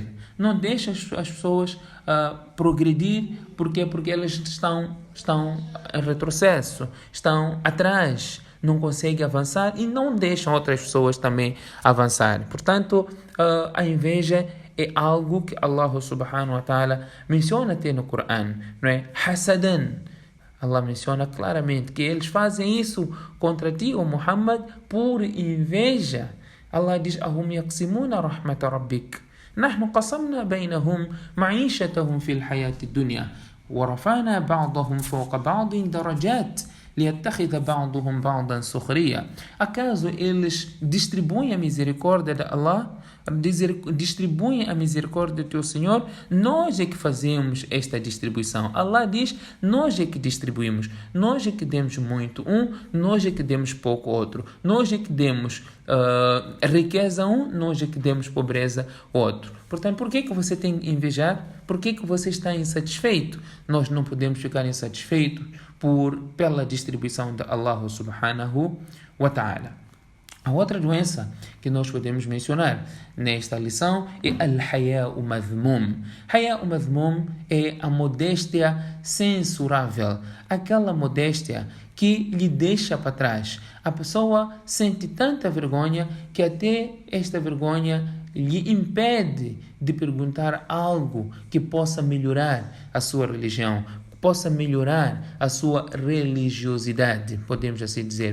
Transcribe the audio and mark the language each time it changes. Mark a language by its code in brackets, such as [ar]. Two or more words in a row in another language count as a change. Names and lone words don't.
[pt] Não deixam as pessoas progredir. Por quê? Porque elas estão em retrocesso, estão atrás, não conseguem avançar e não deixam outras pessoas também avançar. Portanto, a inveja é algo que [ar] الله سبحانه وتعالى [pt] menciona até no Coran, não é? Hasadan. Allah menciona claramente que eles fazem isso contra ti, o Muhammad, por inveja. Allah diz: [ar] أهم يقسمون رحمة ربك. نحن قسمنا بينهم معيشتهم في الحياة الدنيا ورفعنا بعضهم فوق بعض درجات ليتخذ بعضهم بعضا سخريا. [pt] Acaso eles distribuem a misericórdia de Allah? Distribuem a misericórdia do teu Senhor? Nós é que fazemos esta distribuição. Allah diz: nós é que distribuímos. Nós é que demos muito nós é que demos pouco outro. Nós é que demos riqueza nós é que demos pobreza outro. Portanto, por que você tem que invejar? Por que você está insatisfeito? Nós não podemos ficar insatisfeitos pela distribuição de [ar] الله سبحانه وتعالى. [pt] A outra doença que nós podemos mencionar nesta lição é [ar] الحياء مذموم. حياء مذموم [pt] é a modéstia censurável, aquela modéstia que lhe deixa para trás. A pessoa sente tanta vergonha que até esta vergonha lhe impede de perguntar algo que possa melhorar a sua religião, possa melhorar a sua religiosidade, podemos assim dizer.